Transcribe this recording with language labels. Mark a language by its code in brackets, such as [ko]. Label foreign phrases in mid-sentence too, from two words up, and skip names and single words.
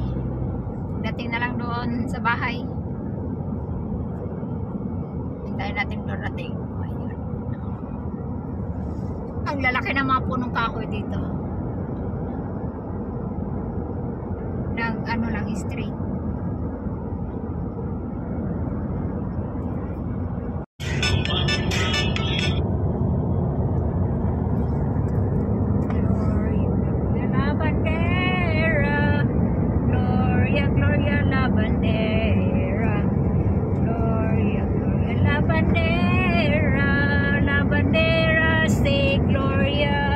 [tl] Dating na lang doon sa bahay. Hintayin natin doon dating. Ayun. Ang lalaki ng mga punong kahoy dito. Ano lang, straight. [es] Gloria la bandera, Gloria, Gloria la bandera, Gloria, Gloria la bandera, [en] say Gloria.